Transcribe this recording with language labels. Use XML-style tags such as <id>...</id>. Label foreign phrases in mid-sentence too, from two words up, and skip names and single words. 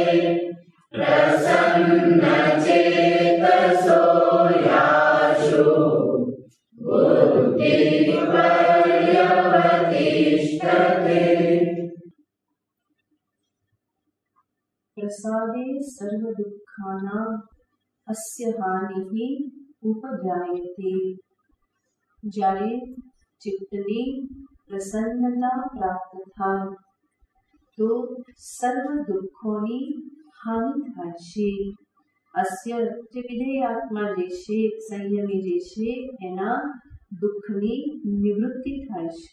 <sa>प्रसन्नचेतसो ह्याशु बुद्धिः पर्यवतिष्ठते. प्रसादे सर्व दुःखानां अस्य हानिः उपजायते.</sa> <gu>જ્યારે ચિત્તની પ્રસન્નતા પ્રાપ્ત થાય તો સર્વ દુઃખોની હાનિ થાય છે. અસ્ય જે વિધેયાત્મા જે છે, સંયમી જે છે, એના દુઃખની નિવૃત્તિ થાય છે.</gu>